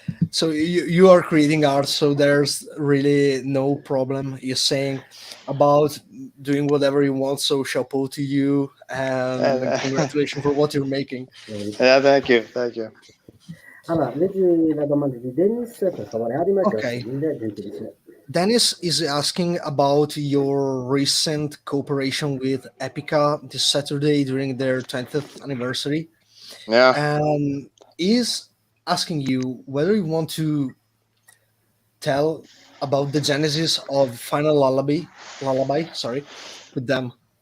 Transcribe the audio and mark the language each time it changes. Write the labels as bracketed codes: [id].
[en] So you are creating art, so there's really no problem. You're saying about doing whatever you want, so chapeau to you and congratulations for what you're making. Yeah, thank you. [it] Allora, leggi la domanda di Dennis, per favore, Adima, [en] Okay. [it] grazie mille, gentilissimo. [en] Dennis is asking about your recent cooperation with Epica this Saturday during their 20th anniversary. Yeah. And is asking you whether you want to tell about the genesis of Final Lullaby, with them.